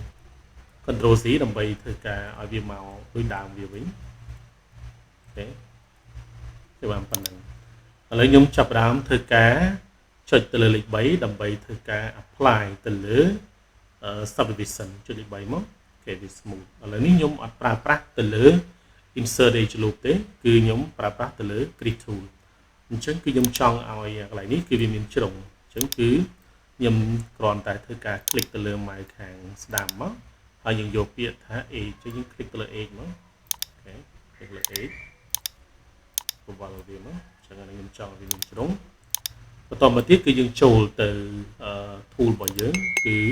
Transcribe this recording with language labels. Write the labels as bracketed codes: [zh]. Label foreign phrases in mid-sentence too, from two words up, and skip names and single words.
[km] Ctrl Z ដើម្បីធ្វើការឲ្យវាមកដូចដើមវាវិញអូខេគឺបានប៉ុណ្ណឹងឥឡូវខ្ញុំចាប់ផ្ដើមធ្វើការចុចទៅលើលេខ3ដើម្បីធ្វើការ apply ទៅលើ subdivision ចុចលេខ3មកគេវា smooth ឥឡូវនេះខ្ញុំអត់ប្រើប្រាស់ទៅលើ [en] insert edge loop [km] ទេគឺ ខ្ញុំប្រើប្រាស់ទៅលើ Chris Tool អញ្ចឹងគឺខ្ញុំចង់ឲ្យកន្លែងនេះគឺវាមានជ្រុងអញ្ចឹងគឺខ្ញុំគ្រាន់តែធ្វើការ click ទៅលើ mouse ខាងស្ដាំមកហើយយើងយកពាក្យថា edge អញ្ចឹងយើង click ទៅលើ edge មកអូខេ click លើ edge ពវល់វាមកអញ្ចឹងខ្ញុំចង់ឲ្យវាមានជ្រុងបន្តមកទៀតគឺយើងចូលទៅ tool របស់យើងគឺ